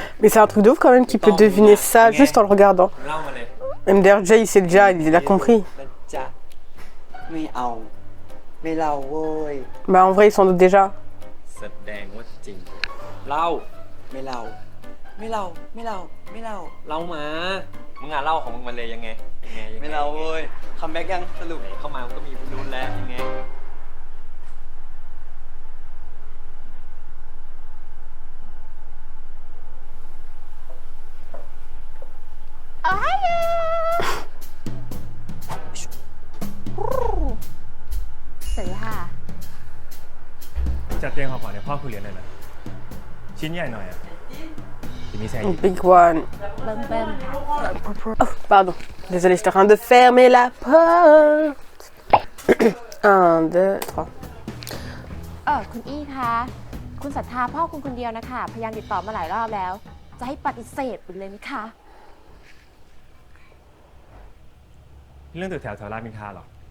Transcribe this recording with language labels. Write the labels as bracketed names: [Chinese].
[French] Mais c'est un truc de ouf quand même qu'il peut deviner ça juste en le regardant. [Thai] เล่ามาเลย [French] Même d'ailleurs, Jay, il sait déjà, il a compris. [Thai] นะจ๊ะ ไม่เอา ไม่เล่าโว้ย [French] Bah en vrai, il s'en doute déjà. [Thai] แสดงว่าจริง เล่า ไม่เล่า ไม่เล่า ไม่เล่า ไม่เล่า เล่ามา มึงอ่ะเล่าของมึงมาเลยยังไง ไม่เล่าเว้ยคัมแบ็กยังสรุป เข้ามามันก็มีรุ่นแล้วยังไง สวัสดีค่ะ จัดเตรียมของขวัญให้พ่อคุณเรียนหน่อยนะ ชิ้นใหญ่หน่อยอ่ะทีนี้แซง [English] Big one. [Thai] เบิ่มค่ะ [French] Oh, pardon. Désolée, j'étais en train de fermer la porte. 1, 2, 3. [Thai] คุณอี้คะคุณศรัทธาพ่อคุณคนเดียวนะคะ พยายามติดต่อมาหลายรอบแล้ว จะให้ปฏิเสธไปเลยไหมคะ เรื่องตึกแถวรามอินทราเหรอ